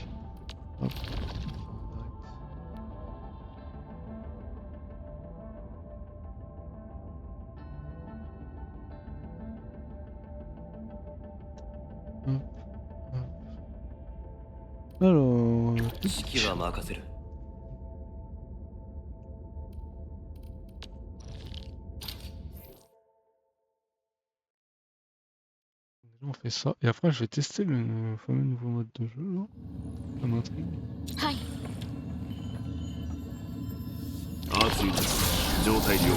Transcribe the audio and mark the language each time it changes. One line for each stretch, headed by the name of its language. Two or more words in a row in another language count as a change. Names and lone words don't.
French: Hop. Hop. Alors,
Japanese: 指揮は任せる。
French: on fait ça. Et après, je vais tester le fameux nouveau mode de jeu. Là. Ça m'intrigue.
Japanese: はい。熱い状態良好。